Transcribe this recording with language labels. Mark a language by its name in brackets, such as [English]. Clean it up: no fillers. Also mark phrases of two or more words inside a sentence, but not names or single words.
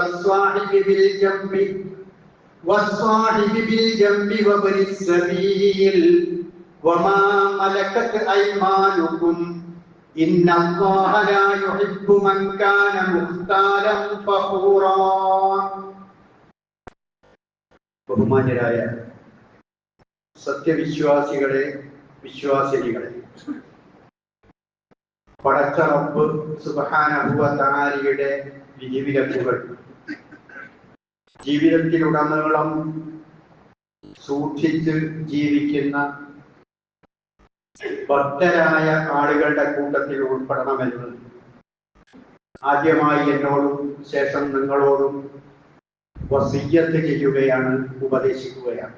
[Arabic] والصاحب بالجنب وابن السبيل وما ملكت أيمانكم إن الله لا يحب من كان مختالا فخورا. [Malayalam] ബഹുമാന്യരായ സത്യവിശ്വാസികളെ, വിശ്വാസിനികളെ, പടച്ച റബ്ബ് [Arabic] سبحانه وتعالى [Malayalam] വിധിവിലക്കുകൾ ജീവിതത്തിലുടനീളം സൂക്ഷിച്ച് ജീവിക്കുന്ന ഭക്തരായ ആളുകളുടെ കൂട്ടത്തിൽ ഉൾപ്പെടണമെന്ന് ആദ്യമായി എന്നോടും ശേഷം നിങ്ങളോടും വസിയ്യത്ത് ചെയ്യുകയാണ്, ഉപദേശിക്കുകയാണ്.